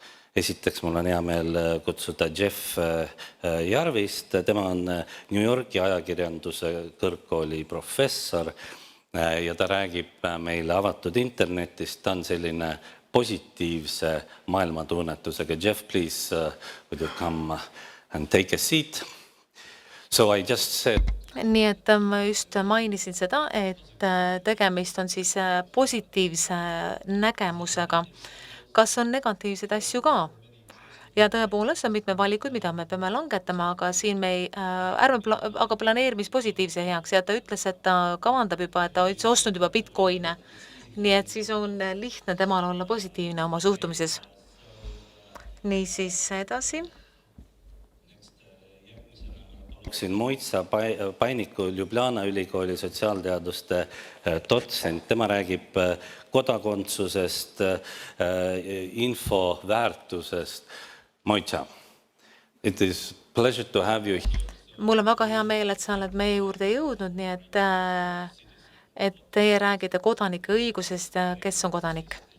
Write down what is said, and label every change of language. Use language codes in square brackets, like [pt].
[et] Esiteks mul on hea meel kutsuda Jeff Jarvist. Tema on New Yorki ajakirjanduse kõrgkooli professor ja ta räägib meile avatud internetist. Ta on selline positiivse maailmatunnetusega. [en] Jeff, please, would you come and take a seat? So I just said... [et] Nii et ma just mainisin seda, et tegemist on siis positiivse nägemusega. Kas on negatiivseid asju ka? Ja tõepoolest on mitme valikud, mida me peame langetama, aga siin me aga planeerimis positiivse heaks ja ta ütles, et ta kavandab juba, et ta on ostnud juba bitcoine. Nii et siis on lihtne temal olla positiivne oma suhtumises. Nii siis edasi. siin Moitsa Painiku Ljubljana ülikooli sotsiaalteaduste dotsent, tema räägib kodakondsusest, info väärtusest. [en] Moitsa, it is pleasure to have you. [et] Mul on väga hea meel, et sa oled meie juurde jõudnud, nii et teie räägite kodanike õigusest, kes on kodanik.